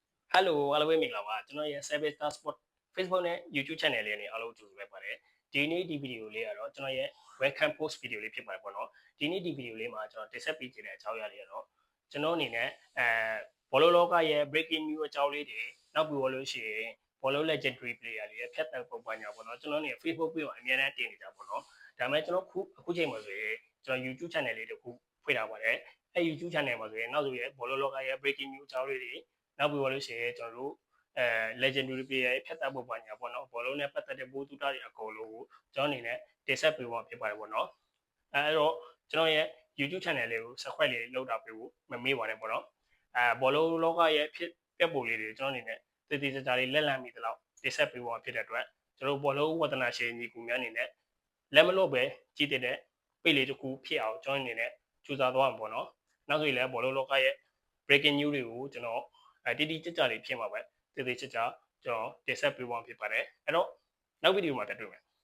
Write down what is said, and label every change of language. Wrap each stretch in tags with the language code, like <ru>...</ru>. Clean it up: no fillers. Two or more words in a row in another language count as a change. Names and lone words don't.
<my>Hello အားလုံးပဲမင်္ဂလာပါကျွန်တော်ရဲ့ Service Star Sport Facebook နဲ့ YouTube Channel လေးနဲ့အားလုံးကြိုဆိုလိုက်ပါတယ်ဒီနေ့ဒီဗီဒီယိုလေးကတော့ကျွန်တော်ရဲ့ Welcome Post ဗီဒီယိုလေးဖြစ်ပါတယ်ပေါ့နော်ဒီနေ့ဒီဗီဒီယိုလေးမှာကျွန်တော်တင်ဆက်ပေးချင်တဲ့အကြောင်းအရာလေးကတော့ကျွန်တော်အနေနဲ့ဘောလုံးလောကရဲ့</my> <en>breaking news</en> <my>အကြောင်းလေး တွေနောက်ပြီးတော့လို့ရှိရင်ဘောလုံး</my> <en>legendary player</en> <my>တွေရဲ့ဖြတ်တန်းပုံပွားညာပေါ့နော်ကျွန်တော်နေ Facebook page မှာအများနဲ့တင်နေကြပေါ့နော်ဒါပေမဲ့ကျွန်တော်အခုချိန်မှာဆိုရင်ကျွန်တော် YouTube Channel လေးတစ်ခုဖွင့်ထားပါတယ်အဲ YouTube Channel မှာဆိုရင်နောက်ဆိုရင်ဘောလုံးလောကရဲ့</my> <en>breaking news</en> <my>အကြောင်းလေးတွေနောက်ပြီးတော့လို့ရှိရင်ကျွန်တော်တို့</my> <en>legendary player</en> <my>ဖြတ်တန်းပုံပွားညာပေါ့နော်ဘောလုံးနဲ့ပတ်သက်တဲ့ပိုးတူတာ တွေအကုန်လုံးကိုကျွန်တော်အနေနဲ့တင်ဆက်ပေးဖို့ဖြစ်ပါတယ်ပေါ့နော်အဲ့တော့ကျွန်တော်ရဲ့ YouTube Channel လေးကို subscribe လေး လုပ်တာပေးဖို့မမေ့ပါနဲ့ပေါ့နော်ဘောလုံးလောကရဲ့ဖြစ်ပြက်ပုံလေးတွေကျွန်တော်အနေနဲ့တည်တည်ကြကြလေးလက်လန့်မိသလောက်တင်ဆက်ပေးဖို့ဖြစ်တဲ့အတွက်ကျွန်တော်ဘောလုံးဝတနာရှင်ညီကူများအနေနဲ့လက်မလို့ပဲကြည့်တဲ့ပိတ်လေးတစ်ခုဖြစ်အောင်ကျွန်တော်အနေနဲ့ကြိုးစားသွားမှာပေါ့နော်နောက်ဆိုရင်လည်းဘောလုံးလောကရဲ့</my> <en>breaking news</en> <my>တွေကိုကျွန်တော်တိတိကျကျလေးဖြစ်မှာပဲတည်တည်ကျကျကျွန်တော်တင်ဆက်ပေးဖို့ဖြစ်ပါတယ်အဲ့တော့နောက်ဗီဒီယိုမှာတွေ့မယ်</my>